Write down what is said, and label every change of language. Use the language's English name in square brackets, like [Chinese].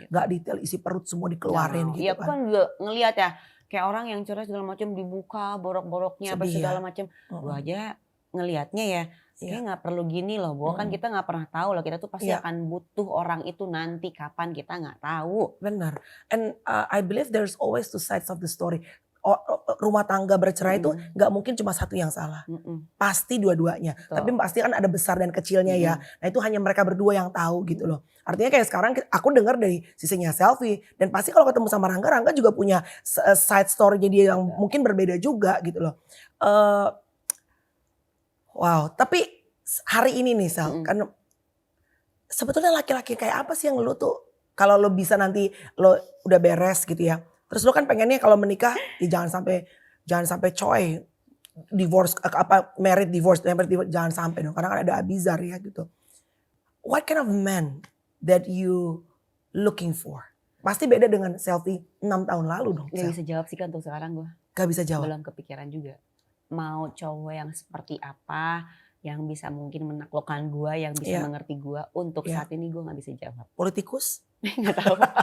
[Indonesian] Nggak detail isi perut semua dikeluarin gitu kan. Iya kan juga ngelihat ya kayak orang yang cerai segala macam dibuka borok-boroknya apa segala macam. Gue aja ngelihatnya ya kayak nggak perlu gini loh, bahwa kan kita nggak pernah tahu loh, kita tuh pasti akan butuh orang itu nanti kapan kita nggak tahu. Benar. [English] And I believe there's always two sides of the story. [Indonesian] Rumah tangga bercerai itu nggak mungkin cuma satu yang salah, pasti dua-duanya. Tapi pasti kan ada besar dan kecilnya ya. Nah itu hanya mereka berdua yang tahu gitu loh. Artinya kayak sekarang aku dengar dari sisinya Selfie dan pasti kalau ketemu sama Rangga, Rangga juga punya side story-nya dia yang mungkin berbeda juga gitu loh. Wow, tapi hari ini nih Sel, kan sebetulnya laki-laki kayak apa sih yang lo tuh kalau lo bisa nanti lo udah beres gitu ya. Terus lo kan pengennya kalau menikah ya jangan sampai coy [English] divorce married divorce [Indonesian] jangan sampai dong karena kan ada Abizar ya gitu. [English] What kind of man that you looking for? [Indonesian] Pasti beda dengan Selfie 6 tahun lalu dong. Gak bisa jawab sih kan untuk sekarang gue. Gak bisa jawab. Belum kepikiran juga. Mau cowok yang seperti apa, yang bisa mungkin menaklukkan gue, yang bisa mengerti gue. Untuk saat ini gue gak bisa jawab. Politikus? Gak tahu.